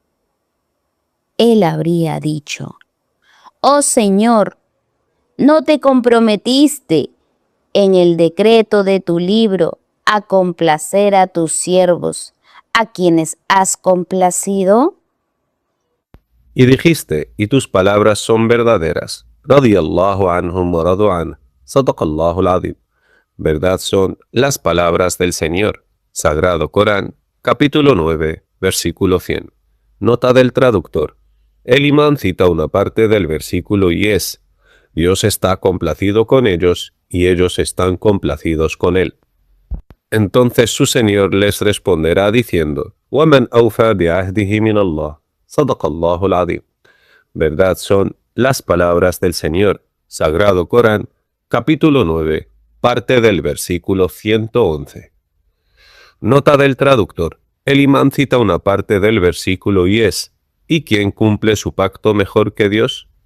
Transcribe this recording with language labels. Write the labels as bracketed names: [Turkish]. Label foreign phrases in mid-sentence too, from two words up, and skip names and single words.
[Spanish] Él habría dicho: oh Señor, ¿no te comprometiste en el decreto de tu libro a complacer a tus siervos, a quienes has complacido? Y dijiste, y tus palabras son verdaderas. [Arabic] رضي الله عنهم ورضوا عنه. صدق الله العظيم. [Spanish] Verdad son las palabras del Señor. Sagrado Corán, capítulo 9, versículo 100. Nota del traductor. El imán cita una parte del versículo y es: Dios está complacido con ellos y ellos están complacidos con él. Entonces su Señor les responderá diciendo: [Arabic] وَمَنْ أَوْفَى بِعَهْدِهِ مِنَ اللَّهِ صَدَقَ اللَّهُ الْعَظِيمُ. [Spanish] Verdad son las palabras del Señor. Sagrado Corán, capítulo 9, parte del versículo 111. Nota del traductor. El imán cita una parte del versículo y es: ¿y quién cumple su pacto mejor que Dios?